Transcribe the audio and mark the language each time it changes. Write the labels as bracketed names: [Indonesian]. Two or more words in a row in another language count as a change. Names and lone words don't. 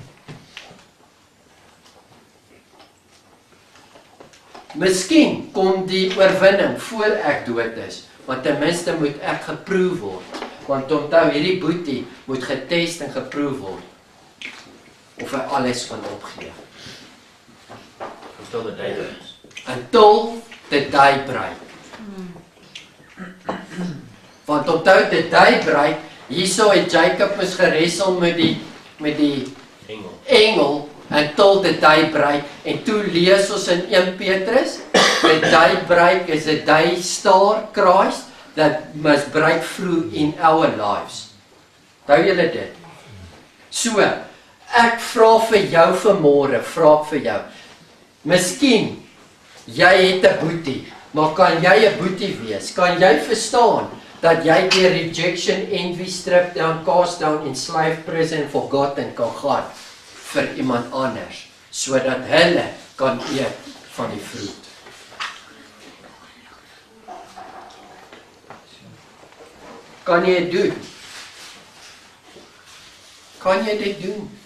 [Afrikaans] Miskien kom die oorwinning voor ek dood is, want ten minste moet ek geproef word. Want onthou, hierdie boetie moet getest en geproef word. Of hy alles kan opgee. [English] Until the day breaks. Until the day break. [Afrikaans] Want onthou, [English] the day break, [Afrikaans] hierso het Jacob moes geressel met die engel, [English] until the day break, [Afrikaans] en toe lees ons in 1 Petrus, [English] the day break is a day star Christ, that must break through in our lives. [Afrikaans] Hou julle dit? So, ek vra vir jou vanmôre, vra vir jou. Miskien, jy het 'n boetie, maar kan jy 'n boetie wees? Kan jy verstaan dat jy deur [English] rejection, envy, strip down, cast down, enslaved, prison, forgotten [Afrikaans] kan gaan vir iemand anders, sodat hulle kan eet van die vrug? Kan jy dit doen? Kan jy dit doen?